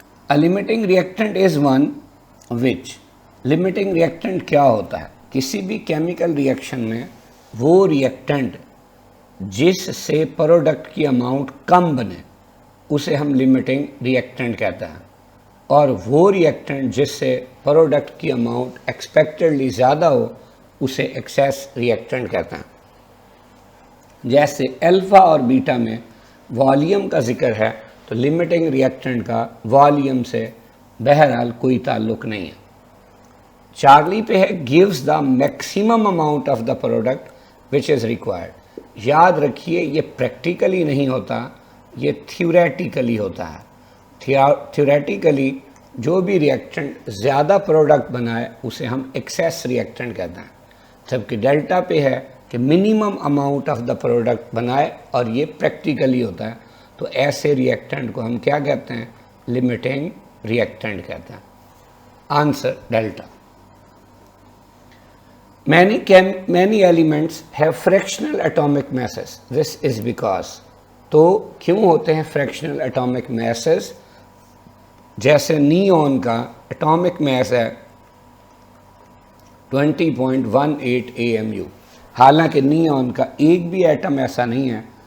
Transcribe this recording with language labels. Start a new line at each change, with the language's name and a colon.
English: A limiting reactant is one which,
Urdu: limiting reactant کیا ہوتا ہے؟ کسی بھی کیمیکل ریئیکشن میں وہ ریئیکٹنٹ جس سے پروڈکٹ کی اماؤنٹ کم بنے اسے ہم لمیٹنگ ریئیکٹنٹ کہتے ہیں, اور وہ ریئیکٹنٹ جس سے پروڈکٹ کی اماؤنٹ ایکسپیکٹڈلی زیادہ ہو اسے ایکسیس ریئیکٹنٹ کہتے ہیں. جیسے الفا اور بیٹا میں والیوم کا ذکر ہے تو لمیٹنگ ریئیکٹنٹ کا والیوم سے بہرحال کوئی تعلق نہیں ہے. چارلی پہ ہے
English: gives the maximum amount of the product which is required.
Urdu: یاد رکھیے یہ پریکٹیکلی نہیں ہوتا, یہ تھیوریٹیکلی ہوتا ہے. تھیوریٹیکلی جو بھی ریئیکٹنٹ زیادہ پروڈکٹ بنائے اسے ہم ایکسیس ریئیکٹنٹ کہتے ہیں, جبکہ ڈیلٹا پہ ہے کہ
English: minimum amount of the product
Urdu: بنائے اور یہ پریکٹیکلی ہوتا ہے. تو ایسے ریئیکٹنٹ کو ہم کیا کہتے ہیں؟ لمیٹنگ ریئیکٹنٹ کہتے ہیں. Answer delta.
English: Many elements have fractional atomic masses. This is because
Urdu: تو کیوں ہوتے ہیں
English: fractional atomic masses؟
Urdu: جیسے نیون کا اٹامک میس ہے 20.18 AMU, حالانکہ نیون کا ایک بھی ایٹم ایسا نہیں ہے